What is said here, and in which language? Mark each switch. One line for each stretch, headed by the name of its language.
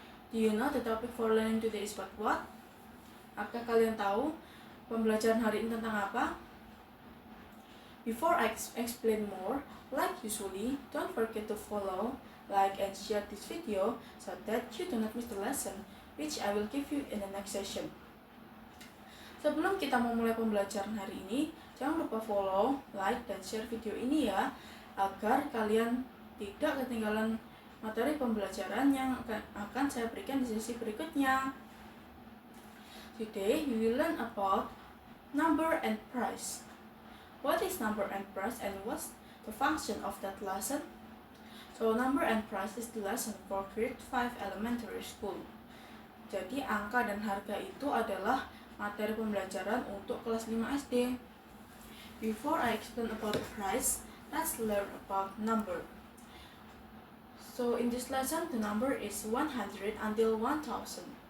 English: Do you know the topic for learning today is about what?
Indonesian: Apakah kalian tahu pembelajaran hari ini tentang apa?
English: Before I explain more, like usually, don't forget to follow, like and share this video so that you do not miss the lesson which I will give you in the next session.
Indonesian: Sebelum kita memulai pembelajaran hari ini, jangan lupa follow, like, dan share video ini ya, agar kalian tidak ketinggalan materi pembelajaran yang akan saya berikan di sesi berikutnya.
English: Today, we will learn about number and price. What is number and price and what's the function of that lesson? So, number and price is the lesson for grade 5 elementary school.
Indonesian: Jadi, angka dan harga itu adalah materi pembelajaran untuk kelas 5 SD.
English: Before I explain about the price, let's learn about number. So in this lesson, the number is 100 until 1000.